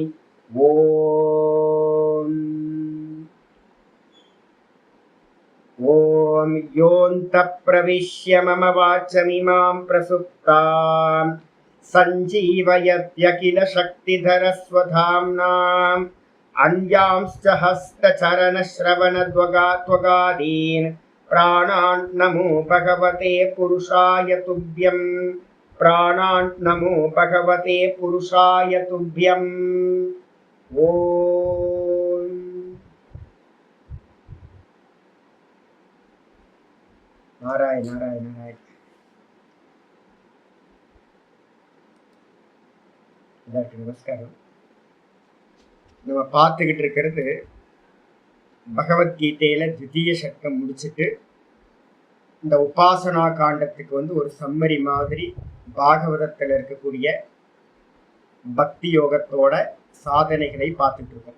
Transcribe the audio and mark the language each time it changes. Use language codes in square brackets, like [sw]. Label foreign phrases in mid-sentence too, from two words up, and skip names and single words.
[sa] ओम योऽन्तः प्रविश्य मम वाचमिमां प्रसुप्ताम् संजीवयत्यखिल शक्तिधरस्वधाम्नाम् अन्यांश्च हस्तचरणश्रवणत्वगादीन् प्राणान् नमो भगवते पुरुषाय तुभ्यम्। प्राणान् नमो भगवते पुरुषाय तुभ्यम्। ओम नारायण नारायण नारायण। [ta] நமஸ்காரம். நம்ம பார்த்துக்கிட்டு இருக்கிறது பகவத்கீதையில த்விதீய சட்டம் முடிச்சுட்டு இந்த உபாசனா காண்டத்துக்கு ஒரு சம்மரி மாதிரி பாகவதத்தில் இருக்கக்கூடிய பக்தி யோகத்தோட சாதனைகளை பார்த்துட்டு இருக்கோம்.